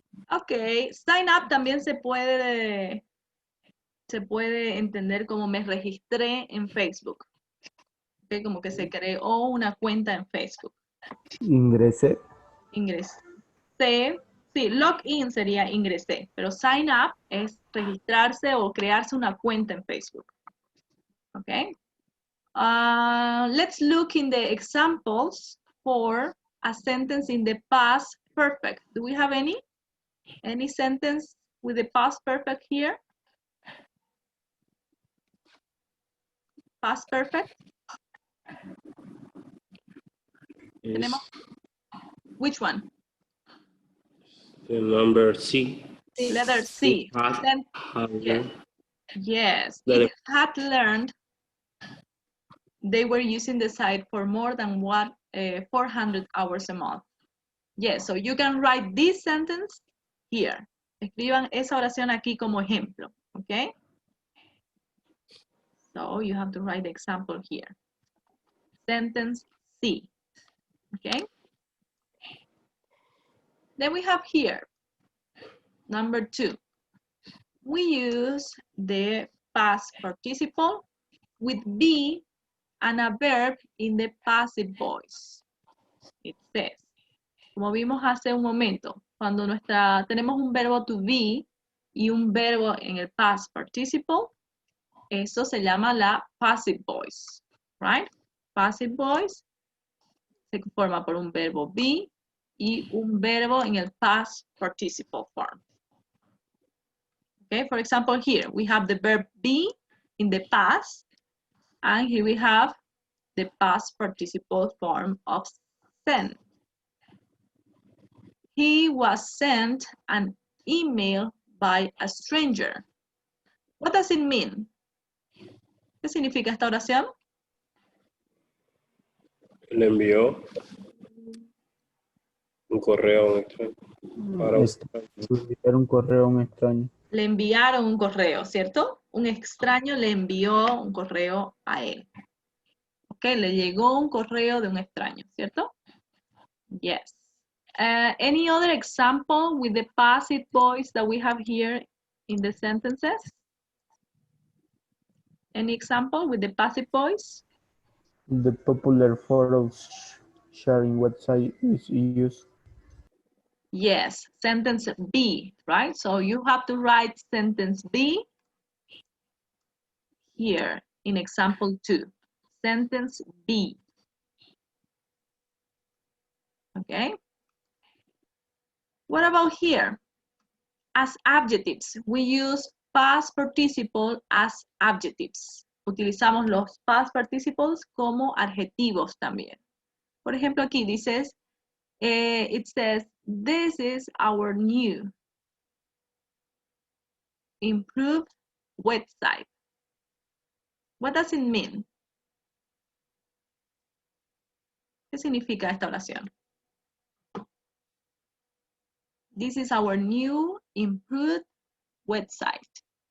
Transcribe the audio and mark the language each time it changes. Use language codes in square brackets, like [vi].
[es] Ok, sign up también se puede entender como me registré en Facebook. Okay, como que se creó una cuenta en Facebook. Ingresé. Ingresé. Sí, login sería ingresé, pero sign up es registrarse o crearse una cuenta en Facebook. [en] Okay. Let's look in the examples for a sentence in the past perfect. Do we have any? Any sentence with the past perfect here? Past perfect? Is Which one? the number C. Letter C. Had Yes. Yes. Letter- It had learned they were using the site for more than 400 hours a month. Yes, so you can write this sentence here. [es] Escriban esa oración aquí como ejemplo, okay? [en] So you have to write the example here. Sentence C, okay? Then we have here, number 2. We use the past participle with be and a verb in the passive voice. It says, [es] como vimos hace un momento, cuando tenemos un verbo to be y un verbo en el past participle, eso se llama la passive voice, right? Passive voice se forma por un verbo be y un verbo en el past participle form. [en] Okay, for example, here we have the verb be in the past, and here we have the past participle form of send. He was sent an email by a stranger. What does it mean? [es] ¿Qué significa esta oración? Le envió un correo a un extraño. Para Enviar un correo a un extraño. Le enviaron un correo, ¿cierto? Un extraño le envió un correo a él. Ok, le llegó un correo de un extraño, ¿cierto? [en] Yes. Any other example with the passive voice that we have here in the sentences? Any example with the passive voice? The popular photos sharing website is used. Yes, sentence B, right? So you have to write sentence B here in example 2. Sentence B. Okay. What about here? As adjectives, we use past participle as adjectives. [es] Utilizamos los past participles como adjetivos también. Por ejemplo, aquí dices, [en] it says, this is our new improved website. What does it mean? [es] ¿Qué significa esta oración? [en] This is our new improved website.